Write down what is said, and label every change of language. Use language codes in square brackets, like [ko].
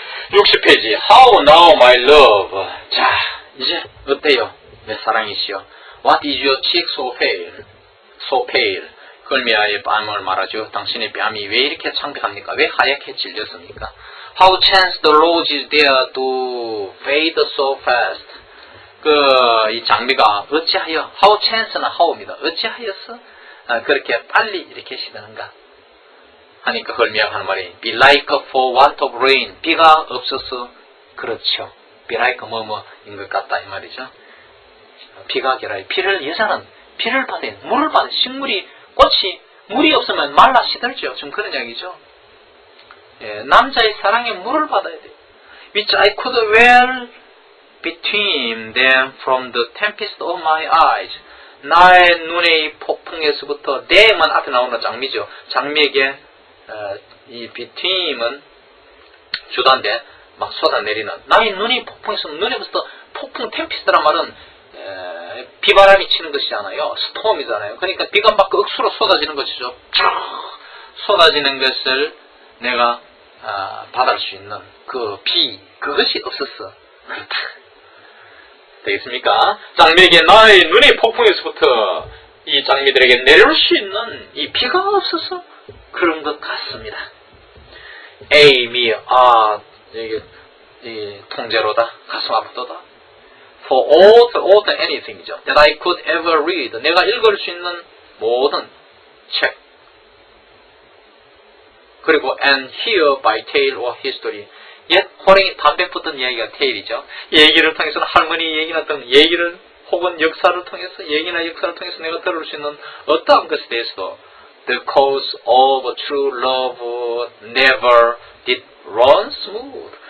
[ko] 60페이지 [en] How now my love. [ko] 자 이제 어때요? 내 사랑이시여. [en] What is your cheek so pale? So pale. [ko] 헐미아의 뺨을 말하죠. 당신의 뺨이 왜 이렇게 창백합니까? 왜 하얗게 질렸습니까? [en] How chance the roses there to fade so fast. [ko] 이 장미가 어찌하여 How chance는 how입니다. 어찌하여서 그렇게 빨리 이렇게 시드는가 하니까 헐미아가 하는 말이 [en] be like for want of rain. [ko] 비가 없어서 그렇죠. be like 뭐뭐인 것 같다 이 말이죠. 비가 결하여 여자는 비를 받아야 물을 받아야 식물이 꽃이 물이 없으면 말라 시들죠. 좀 그런 이야기죠. 예, 남자의 사랑에 물을 받아야 돼요. [en] Which I could well between them from the tempest of my eyes. [ko] 나의 눈의 폭풍에서부터 theman 앞에 나오는 장미죠. 장미에게 이 between은 주단데 막 쏟아내리는 나의 눈이 폭풍에서 눈에부터 폭풍 템피스트란 말은 비바람이 치는 것이잖아요. 스톰이잖아요. 그러니까 비가 막 억수로 쏟아지는 것이죠. 쏟아지는 것을 내가 받을 수 있는 그 비 그것이 없었어. 그렇다. 되겠습니까? 장미에게 나의 눈의 폭풍에서부터 이 장미들에게 내려올 수 있는 이 비가 없어서 그런 것 같습니다. 에이미 이게 통째로다. 가슴 아프도다. [en] For all anything이죠. That I could ever read. [ko] 내가 읽을 수 있는 모든 책. 그리고 [en] and hear by tale or history. [ko] 옛 호랭이 담배 푸던 이야기가 테일이죠. 얘기를 통해서는 할머니 얘기나 등 얘기를 혹은 역사를 통해서 얘기나 역사를 통해서 내가 들을 수 있는 어떠한 것에 대해서도 [en] The cause of true love never did run smooth.